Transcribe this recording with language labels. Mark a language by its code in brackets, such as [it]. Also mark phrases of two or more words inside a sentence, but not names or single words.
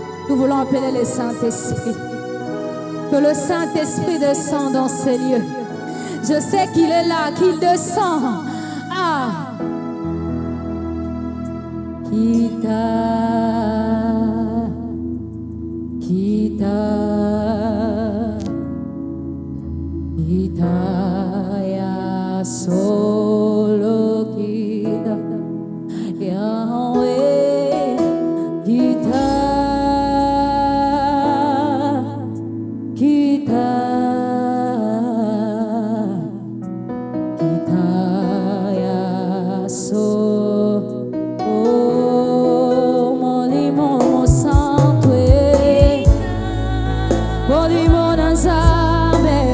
[fr] Nous voulons appeler le Saint-Esprit. Que le Saint-Esprit descende dans ces lieux. Je sais qu'il est là, qu'il descend. Ah! [ln] Ya solo kita Yahweh kita ya solo molimo santo molimo nazame